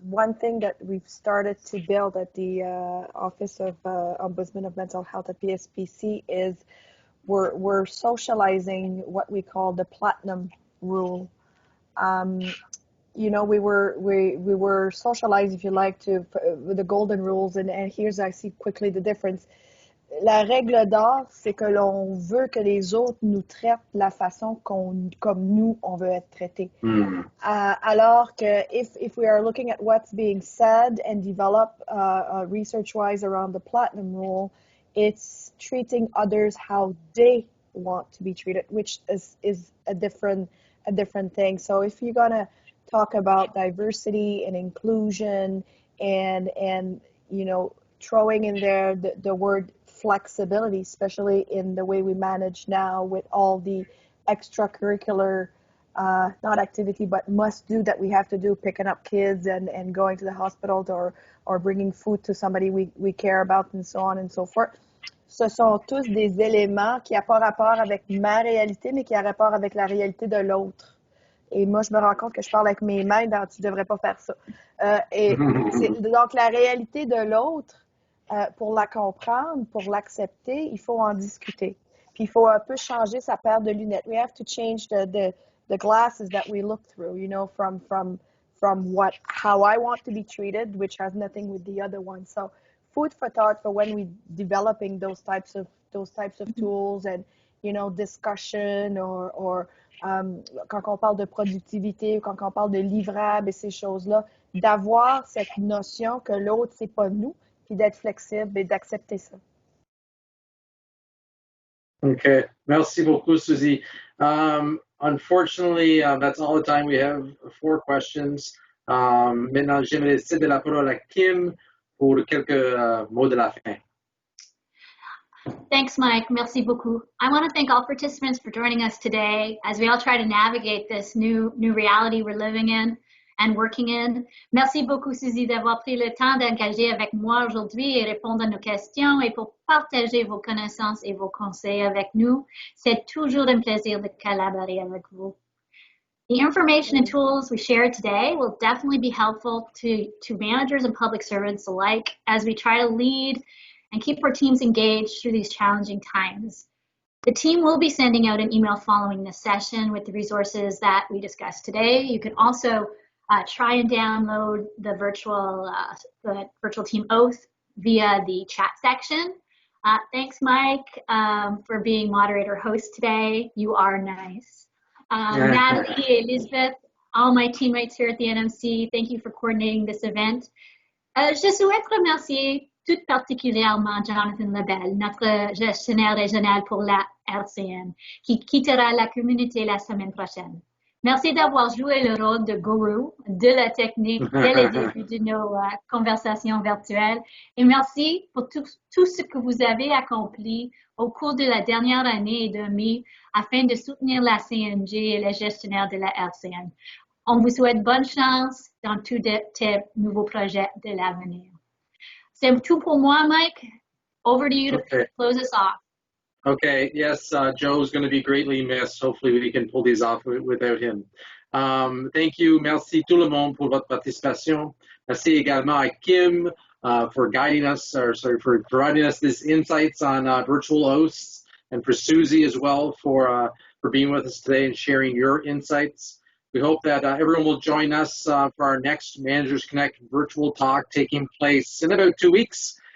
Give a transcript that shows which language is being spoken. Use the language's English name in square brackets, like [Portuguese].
[English] One thing that we've started to build at the Office of Ombudsman of Mental Health at PSPC is we're socializing what we call the platinum rule. We were socialized, if you like, to the golden rules, and here's I see quickly the difference. [French] la règle d'or, c'est que l'on veut que les autres nous traitent de la façon comme nous, on veut être traités. Alors que [English] if we are looking at what's being said and develop research-wise around the platinum rule, it's treating others how they want to be treated, which is a different thing. So if you're gonna talk about diversity and inclusion and you know, throwing in there the word flexibility, especially in the way we manage now with all the extracurricular not activity but must do that we have to do, picking up kids and going to the hospital or bringing food to somebody we care about and so on and so forth. [French] Ce sont tous des éléments qui n'ont pas rapport avec ma réalité, mais qui ont rapport avec la réalité de l'autre. Et moi, je me rends compte que je parle avec mes mains dans « tu devrais pas faire ça ». Donc, la réalité de l'autre, pour la comprendre, pour l'accepter, il faut en discuter. Puis, il faut un peu changer sa paire de lunettes. [English] We have to change the glasses that we look through, you know, from how I want to be treated, which has nothing with the other one. So, food for thought for when we're developing those types of tools and, you know, discussion or [French] quand on parle de productivité ou quand on parle de livrables et ces choses-là, d'avoir cette notion que l'autre, c'est pas nous, puis d'être flexible et d'accepter ça. Okay, merci beaucoup, Susie. [English] Unfortunately, that's all the time we have. 4 questions. [French] Maintenant, j'aimerais céder la parole à Kim pour quelques mots de la fin. [English] Thanks, [French] Mike. Merci beaucoup. [English] I want to thank all participants for joining us today as we all try to navigate this new reality we're living in and working in. [French] Merci beaucoup, Susie, d'avoir pris le temps d'engager avec moi aujourd'hui et répondre à nos questions et pour partager vos connaissances et vos conseils avec nous. C'est toujours un plaisir de collaborer avec vous. [English] The information and tools we shared today will definitely be helpful to managers and public servants alike as we try to lead and keep our teams engaged through these challenging times. The team will be sending out an email following this session with the resources that we discussed today. You can also try and download the virtual team oath via the chat section. Thanks, Mike, for being moderator host today. You are nice. Natalie, Elizabeth, all my teammates here at the NMC, thank you for coordinating this event. [French] Je souhaite remercier tout particulièrement Jonathan Lebel, notre gestionnaire régional pour la RCN, qui quittera la communauté la semaine prochaine. Merci d'avoir joué le rôle de gourou de la technique dès le début de nos conversations virtuelles. Et merci pour tout ce que vous avez accompli au cours de la dernière année et demie afin de soutenir la CNG et les gestionnaires de la RCN. On vous souhaite bonne chance dans tous tes nouveaux projets de l'avenir. C'est tout pour moi, Mike. [English] Over to you to close us off. Okay, yes, Joe's going to be greatly missed. Hopefully we can pull these off without him. Thank you. [French] Merci tout le monde pour votre participation. Merci également à [English] Kim for guiding us, for providing us these insights on virtual oaths, and for Susie as well for being with us today and sharing your insights. We hope that everyone will join us for our next Managers Connect virtual talk taking place in about 2 weeks.